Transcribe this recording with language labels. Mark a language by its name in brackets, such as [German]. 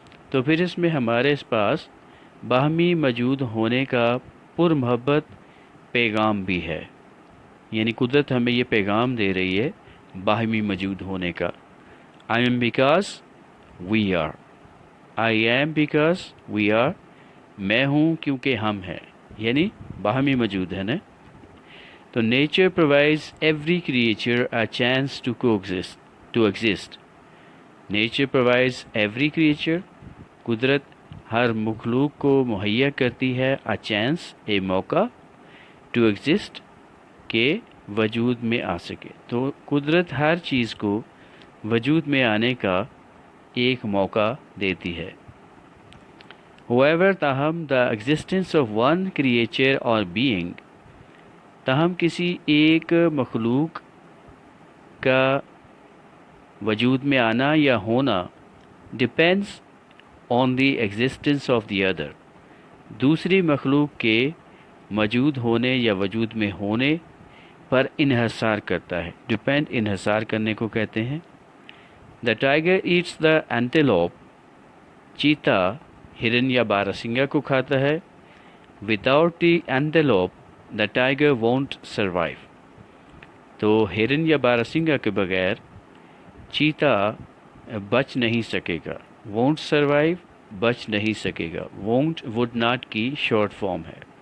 [Urdu] تو پھر اس میں ہمارے پاس باہمی موجود ہونے کا پر محبت پیغام بھی ہے. یعنی قدرت ہمیں یہ پیغام دے رہی ہے باہمی موجود ہونے کا. [English] I am because we are, [Urdu] I am because we are, میں ہوں کیونکہ ہم ہیں، یعنی باہمی موجود ہے نا. [English] تو nature provides every creature a chance to exist. Nature provides every creature, [Urdu] قدرت ہر مخلوق کو مہیا کرتی ہے [English] a chance, [Urdu] اے موقع، [English] to exist, [Urdu] کہ وجود میں آ سکے. تو قدرت ہر چیز کو وجود میں آنے کا ایک موقع دیتی ہے. [English] However، [Urdu] تاہم [English] the existence of one creature or being، [Urdu] تاہم کسی ایک مخلوق کا وجود میں آنا یا ہونا [English] depends on the existence of the other، [Urdu] دوسری مخلوق کے موجود ہونے یا وجود میں ہونے پر انحصار کرتا ہے. ڈپینڈ انحصار کرنے کو کہتے ہیں. [English] The tiger eats the antelope. [Urdu] چیتا ہرن یا باراسنگا کو کھاتا ہے. [English] Without the antelope the tiger won't survive. [Urdu] تو ہرن یا باراسنگا کے بغیر چیتا بچ نہیں سکے گا. [English] won't survive [Urdu] بچ نہیں سکے گا. [English] won't would not [Urdu] کی شارٹ فارم ہے.